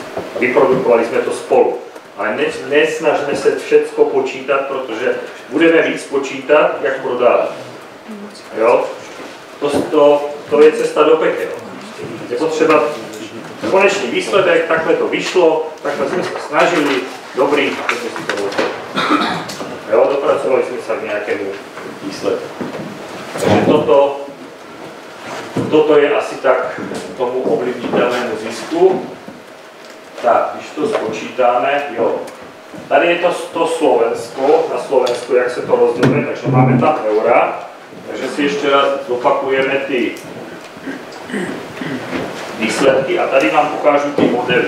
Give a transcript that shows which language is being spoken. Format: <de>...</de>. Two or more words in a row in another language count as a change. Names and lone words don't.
<cs>Vyprodukovali jsme to spolu. Ale nesnažme se všecko počítat, protože budeme víc počítat, jak prodávat. Jo? To je cesta do pekel. Je potřeba Konečný výsledek, takhle to vyšlo, takhle sme sa snažili, dobrý, tak sme si to rozhodli.</cs> <sk>Jo, dopracovali sme sa k nejakému výsledku. Takže toto je asi tak tomu ovlivniteľnému zisku.</sk> <cs>Tak, když to spočítáme, jo. Tady je to Slovensko, na Slovensku, jak se to rozděluje, takže máme tam eura. Takže si ještě raz zopakujeme ty výsledky a tady vám ukážu ty modely.</cs>